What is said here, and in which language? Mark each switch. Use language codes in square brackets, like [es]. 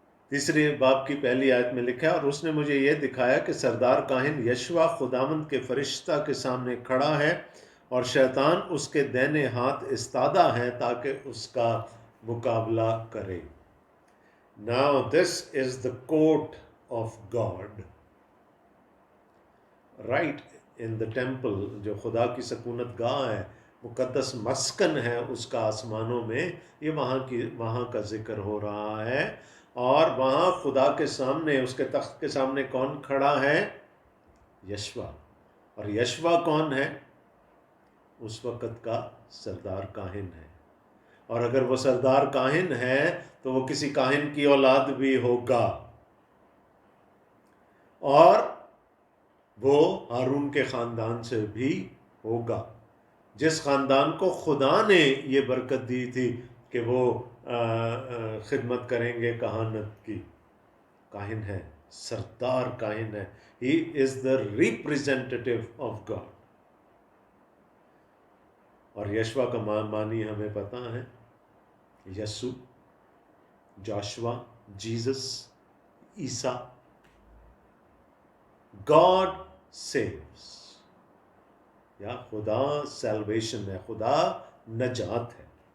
[ur] تیسری باب کی پہلی آیت میں لکھا ہے، اور اس نے مجھے یہ دکھایا کہ سردار کاہن یشوع خداوند کے فرشتہ کے سامنے کھڑا ہے اور شیطان اس کے دائنے ہاتھ استادہ ہے تاکہ اس کا مقابلہ کرے. [en] Now this is the court of God. Right in the temple، [ur] جو خدا کی سکونت گاہ ہے، مقدس مسکن ہے اس کا آسمانوں میں، یہ وہاں کا ذکر ہو رہا ہے. اور وہاں خدا کے سامنے، اس کے تخت کے سامنے کون کھڑا ہے؟ یشوع. اور یشوع کون ہے؟ اس وقت کا سردار کاہن ہے. اور اگر وہ سردار کاہن ہے تو وہ کسی کاہن کی اولاد بھی ہوگا، اور وہ ہارون کے خاندان سے بھی ہوگا، جس خاندان کو خدا نے یہ برکت دی تھی کہ وہ خدمت کریں گے کہانت کی. کاہن ہے، سردار کاہن ہے. [en] He is the representative of God. [ur] اور یشوع کا معنی ہمیں پتہ ہے، یسوع، جاشوا، جیزس، عیسیٰ. [en] God saves، [ur] یا خدا سیلویشن ہے، خدا نجات ہے.